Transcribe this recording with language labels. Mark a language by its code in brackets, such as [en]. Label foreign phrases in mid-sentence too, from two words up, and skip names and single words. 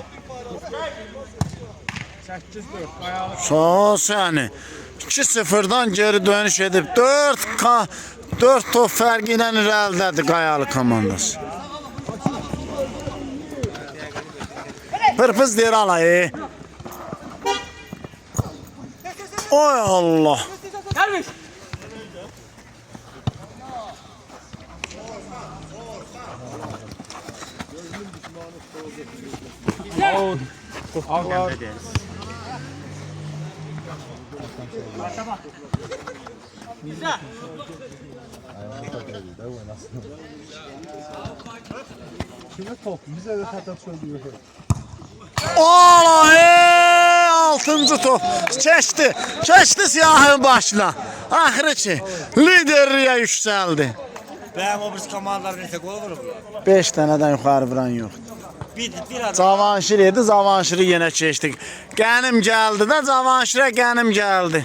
[az] Sağ ol səni. 2-0'dan geri dönüş edib 4 top fərqi ilə irəlidədir Qayalı komandası. Pırpız deyir alayı. Oy Allah. [tr] Gelmiş. Allah. Kime top? Bize de hatta söylüyor. Olay! [az] 6-cı top. Keçdi siyahın başına. Axırı ki, liderliyə yüksəldi. Bəyəm o birisi komandalar neçə qol vurublar? 5 dənədən yuxarı vuran yoxdur. Bir adam. Cavanşir idi, Cavanşiri yenə keçdik. Qənim gəldi də, Cavanşirə qənim gəldi.